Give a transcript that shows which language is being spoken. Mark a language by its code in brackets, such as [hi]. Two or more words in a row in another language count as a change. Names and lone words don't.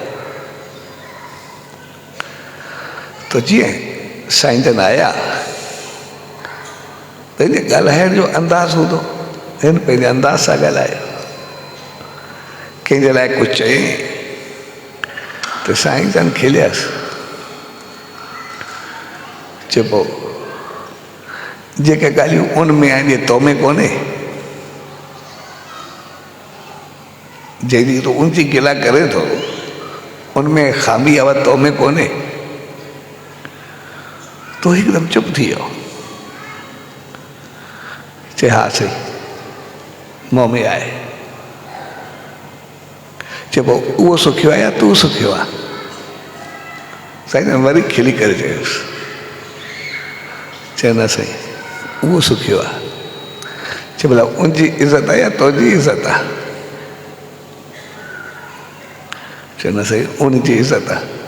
[sd] तो जीअं साईं जन आया, पंहिंजे ॻाल्हाइण जो अंदाज़ हूंदो, हिन पंहिंजे अंदाज़ सां ॻाल्हायो, कंहिंजे लाइ कुझु चयईं त साईं जन खिलियसि, चइबो जेके ॻाल्हियूं उन में आहिनि तो में कोन्हे, जंहिंजी तो उनजी गिला करे थो उनमें खामी आवा तो में कोने, तो एकदम चुप थी वियो। चे हा सही, मुंह में आए। चे वो सुखियो आहे या तू सुखियो आहे? साईं ने वरी खिली करे चयुसि, चे न सही वो सुखियो आहे। चे भला उनजी इज़त आहे या तुंहिंजी इज़त आहे? चे न सही उनजी इज़त आहे।